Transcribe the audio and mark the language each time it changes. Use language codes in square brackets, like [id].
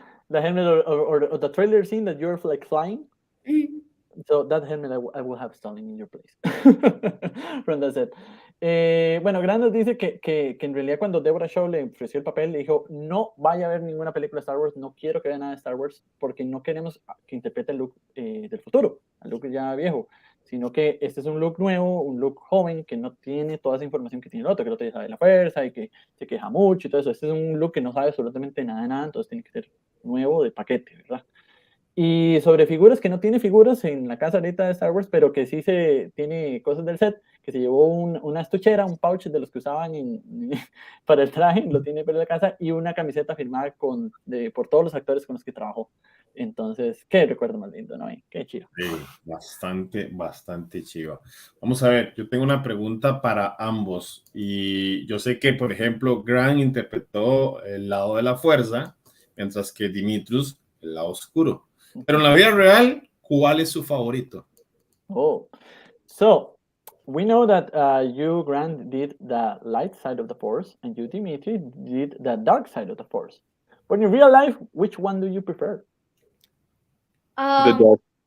[en] The helmet or the trailer scene that you're like flying. Mm-hmm. So that helmet I will have stolen in your place. From that set. [es] Bueno, Grant nos dice que en realidad cuando Deborah Shaw le ofreció el papel, le dijo, no vaya a ver ninguna película de Star Wars, no quiero que vea nada de Star Wars, porque no queremos que interprete el Luke del futuro, el Luke ya viejo, sino que este es un Luke nuevo, un Luke joven, que no tiene toda esa información que tiene el otro, que el otro ya sabe de la fuerza y que se queja mucho y todo eso. Este es un Luke que no sabe absolutamente nada de nada, entonces tiene que ser nuevo de paquete, ¿verdad? Y sobre figuras, que no tiene figuras en la casa ahorita de Star Wars, pero que sí tiene cosas del set, que se llevó una estuchera, un pouch de los que usaban para el traje, lo tiene para la casa, y una camiseta firmada por todos los actores con los que trabajó. Entonces, qué recuerdo más lindo, ¿no? Qué chido. Sí, bastante chido. Vamos a ver, yo tengo una pregunta para ambos, y yo sé que, por ejemplo, Grant interpretó el lado de la fuerza, mientras que Dmitrious el lado oscuro. Pero en la vida real, ¿cuál es su favorito? [en] Oh, so we know that you, Grant, did the light side of the Force, and you, Dimitri, did the dark side of the Force. But in real life, which one do you prefer? The dark.